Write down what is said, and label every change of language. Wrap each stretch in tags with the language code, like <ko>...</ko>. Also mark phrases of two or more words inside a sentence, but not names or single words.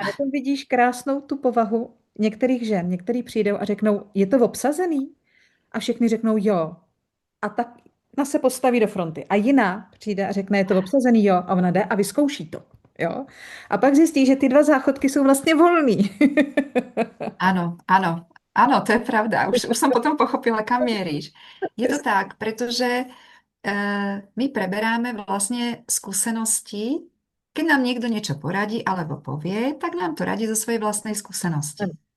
<cs>A na tom vidíš krásnou tu povahu některých žen, některý přijdou a řeknou, je to obsazený? A všichni řeknou jo. A tak ona se postaví do fronty. A jiná přijde a řekne, je to obsazený, jo. A ona jde a vyzkouší to. Jo? A pak zjistí, že ty dva záchodky jsou vlastně volný.</cs> <sk>Áno, áno, áno, to je pravda. Už som potom pochopila, kam mieríš. Je to tak, pretože my preberáme vlastne skúsenosti, keď nám niekto niečo poradí alebo povie, tak nám to radí zo svojej vlastnej skúsenosti.</sk>